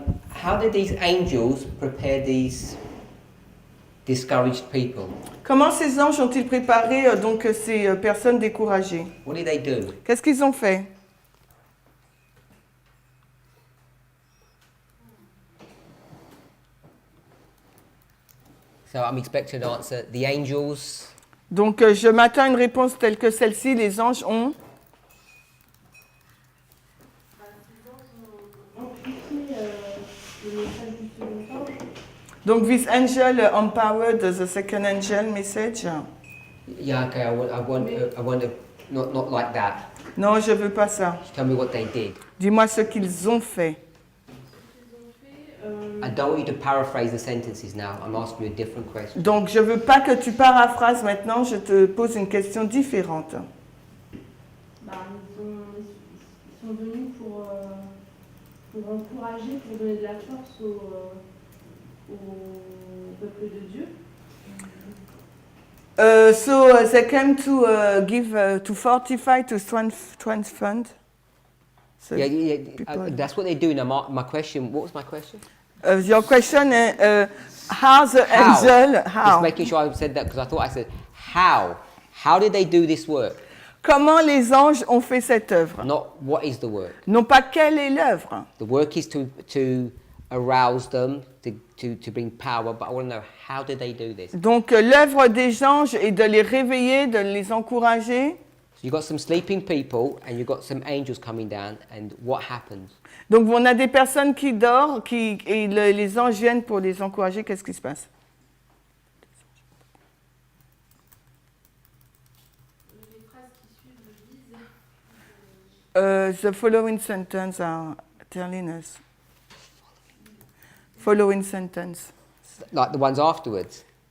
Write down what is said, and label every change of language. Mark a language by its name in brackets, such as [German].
[English] How did these angels prepare these discouraged people? [French] comment ces anges ont-ils préparé donc ces personnes découragées? [English] What did they do? [French] Qu'est-ce qu'ils ont fait? [English] So I'm expecting an answer. The angels. [French] Donc je m'attends à une réponse telle que celle-ci, les anges ont... Amplifier le message du second ange. [English] Donc this angel empowered the second angel message. Yeah, okay. I want to not like that. [French] Non, je veux pas ça. [English] Tell me what they did. [French] Dis-moi ce qu'ils ont fait. [English] I don't want you to paraphrase the sentences now. I'm asking you a different question. [French] Donc je veux pas que tu paraphrases maintenant, je te pose une question différente. Bah, ils sont venus pour encourager, pour donner de la force au peuple de Dieu. [English] So they came to give, to fortify, to strengthen. So people- That's what they do. Now, my question. What was my question? Your question is how the How? angel, Just how? making sure I said that because I thought I said how. How did they do this work? [French] comment les anges ont fait cette œuvre. [English] Not what is the work. [French] Non pas quelle est l'œuvre. [English] The work is to arouse them, to bring power, but I want to know, how did they do this? [French] Donc l'œuvre des anges est de les réveiller, de les encourager. [English] So you've got some sleeping people and you've got some angels coming down, and what happens? [French] Donc on a des personnes qui dorment et les anges viennent pour les encourager. Qu'est-ce qui se passe? Les phrases qui suivent disent. [English] The following sentence are telling us. Following sentence. Like the ones afterwards.